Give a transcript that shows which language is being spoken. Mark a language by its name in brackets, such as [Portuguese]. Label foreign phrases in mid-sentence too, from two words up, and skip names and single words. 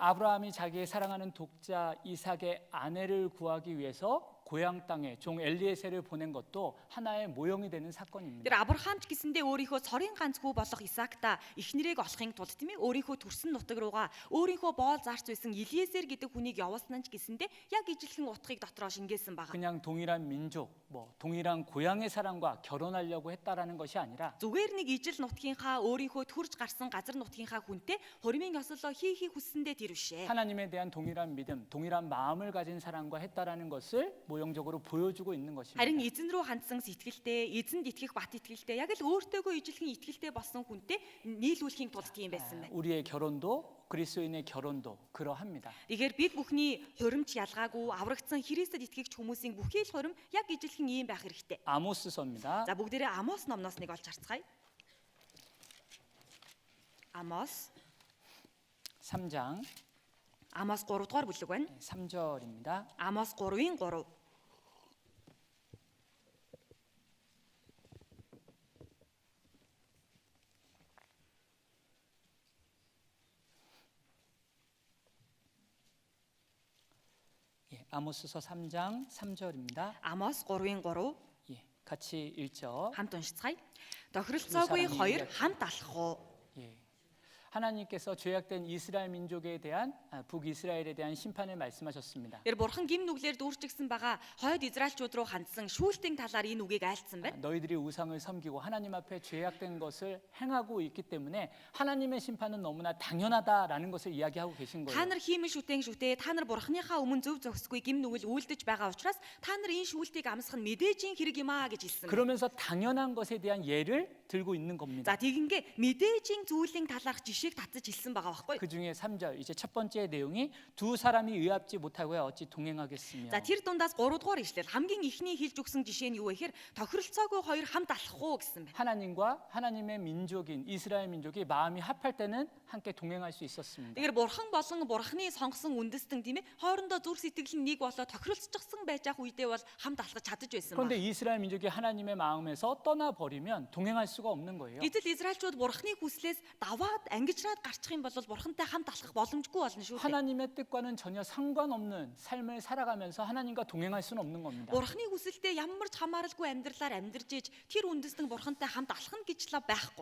[Korean] 아브라함이 자기의 사랑하는 독자 이삭의 아내를 구하기 위해서 고향 땅에 종 엘리에셀을 보낸 것도 하나의 모형이 되는 사건입니다. [Mongolian] Тэр Авраамч гэсэндээ өөрийнхөө цорын ганц хүү болох Исаакта эхнэрийг олохын тулд тийм ээ өөрийнхөө төрсөн нутаг руугаа өөрийнхөө боол зарч байсан Илиесер гэдэг хүнийг явуулсан ч гэсэндээ яг ижилхэн утгыг дотроо шингээсэн баг. [Korean] 그냥 동일한 민족, 동일한 고향의 사람과 결혼하려고 했다라는 것이 아니라 [Mongolian] Зүгээр нэг ижил нутгийнхаа өөрийнхөө төрж гарсан газар нутгийнхаа хүнтэй хурмын ёслолоо хийхийг хүссэндээ тэр бишээ. [Korean] 하나님에 대한 동일한 믿음, 동일한 마음을 가진 사람과 했다라는 것을 모형적으로 보여주고 있는 것입니다. [Mongolian] Харин эзэн рүү хандсан сэтгэлтэй, эзэнд итгэх бат итгэлтэй, яг л өөртөөгөө ижилхэн итгэлтэй болсон хүнтэй нийлүүлэхийн тулд тийм байсан байна. [Korean] 우리의 결혼도 그리스도인의 결혼도 그러합니다. [Mongolian] Тэгэхээр бид бүхний хуримч ялгаагүй аврагдсан Христэд итгэгч хүмүүсийн бүхий л хурим яг ижилхэн ийм байх хэрэгтэй. [Korean] 아모스서입니다. [Mongolian] За бүгдээрээ Амос номноос нэг олж харцгаая. Амос [Korean] 3장 [Mongolian] 3 дугаар бүлэг байна. [Korean] 3절입니다. [Mongolian] Амос 3-ын 3. [Korean] 아모스서 3장 3절입니다. [Mongolian] Амос 3-ын 3 [Korean] 같이 읽죠. [Mongolian] хамт уншицгаая. Тохиролцоогүй хоёр хамт алах уу? [Korean] 하나님께서 죄악된 이스라엘 민족에 대한 북이스라엘에 대한 심판을 말씀하셨습니다. [Mongolian] Тэр бурхан гим нүглээр дүүрчигсэн байгаа хойд израилчууд руу хандсан шүүлтийн талаар энэ үгийг айлцсан байна. [Korean] 너희들이 우상을 섬기고 하나님 앞에 죄악된 것을 행하고 있기 때문에 하나님의 심판은 너무나 당연하다라는 것을 이야기하고 계신 거예요. [Mongolian] Та нар хиймэл шүтээ та нар бурханыхаа өмнө зөв зохисгүй гим нүгэл үйлдэж байгаа учраас та нар энэ шүүлтийг амсах нь мэдээжийн хэрэг юм аа гэж хэлсэн. [Korean] 그러면서 당연한 것에 대한 예를 들고 있는 겁니다. [Mongolian] За тэгингээ мэдээжийн зүйлийн талаарх жишээг татаж хэлсэн байгаа байхгүй. [Korean] 그 중에 3절 이제 첫 번째 내용이 두 사람이 의합지 못하고야 어찌 동행하겠으며. [Mongolian] За тэр дундаас 3 дугаар ишлэл хамгийн ихний хэлж өгсөн жишээ нь юу вэ гэхээр тохиролцоогүй хоёр хамт алах уу гэсэн байна. [Korean] 하나님과 하나님의 민족인 이스라엘 민족이 마음이 합할 때는 함께 동행할 수 있었습니다. [Mongolian] Тэгэхээр бурхан болон бурханы сонгосон үндэстэн тийм ээ хоорондоо зүрх сэтгэл нь нэг болоо тохиролцчихсан байж ах үедээ бол хамт алхаж чадаж байсан ба. [Korean] 그런데 이스라엘 민족이 하나님의 마음에서 떠나 버리면 동행할 수가 없는 거예요. [Mongolian] Гэтэл Израильчууд бурханы хүслээс даваад ангижраад гарчих юм бол бурхантай хамт алхах боломжгүй болно шүү дээ. [Korean] 하나님의 뜻과는 전혀 상관없는 삶을 살아가면서 하나님과 동행할 수는 없는 겁니다. [Mongolian] Бурханы хүсэлтэд ямар ч хамааралгүй амьдралаар амьдарч иж тэр үндэстэн бурхантай хамт алхах гэж л байхгүй.